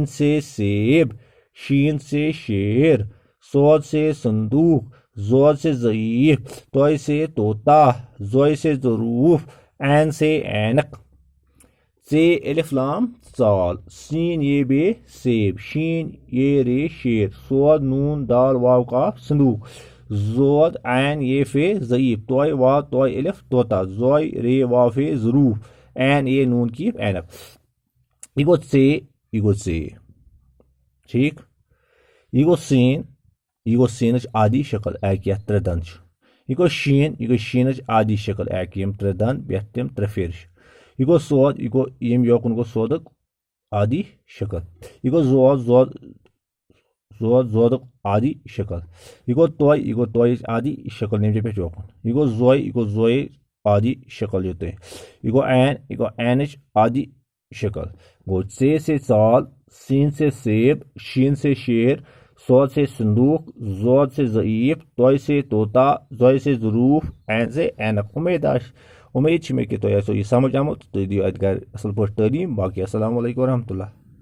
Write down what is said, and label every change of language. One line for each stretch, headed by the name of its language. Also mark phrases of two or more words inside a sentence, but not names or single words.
Urdu: سے سیب، شین سے شیر، صاد سے صندوق، ضاد سے ضعیف، طوئے سے طوطا، ظوئے سے ظروف، عین سے عینک، سے الف لام چال، سین یے بے سیب، شین یے رے شیر، صاد نون دال واؤ قاف صندوق، ضاد عین یے فے ضعیف، طوئے واؤ طوئے الف طوطا، ظوئے رے واؤ فے ظروف، عین یے نون کیف عینک.
Kashmiri: ये गो से ठीक। ये गो सीन आदि शक्ल एक त्रे दन, यह शीन आदि शक्ल एक त्रे दन बेह तम त्रे फेर, यह गो सौद, यह गो यम योकुन गो सौद आदि शक्ल, यह गो जोद आदि शक्ल, यह गो तोय आदि शक्ल नम पे योकुन, यह गो जोय आदि शक्ल युत, यह गो ऐन आदि शक्ल गो, से चाल,
Urdu: سین سے سیب، شین سے شیر، صاد سے صندوق، ضاد سے ضعیف، طوئے سے طوطا، ظوئے سے ظروف، عین سے عینک.
Kashmiri: उम्मीद मे कि तुम यह समझ आमुत, तुम दियो अत घर असल पे तालीम। बाकी
Arabic: السلام عليكم ورحمة الله.